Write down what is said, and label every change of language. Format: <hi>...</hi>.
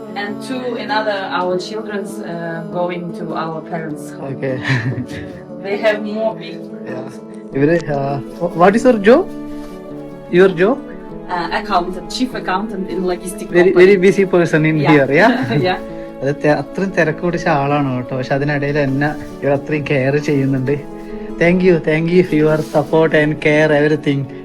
<en>And our children's going to our parents' home. Okay. They have more big. Yeah.</en> <ml>ഇവര്</ml> <en>what is your job? Your job? Accountant, chief accountant in logistic Very company. very busy person in here. Yeah. Yeah.</en> <ml>അത് അത്രയും തിരക്ക് പിടിച്ച ആളാണ് കേട്ടോ. പക്ഷെ അതിനിടയിൽ എന്നെ ഇവർ അത്രയും കെയർ ചെയ്യുന്നുണ്ട്.</ml> <en>Thank you for your support and care everything.</en>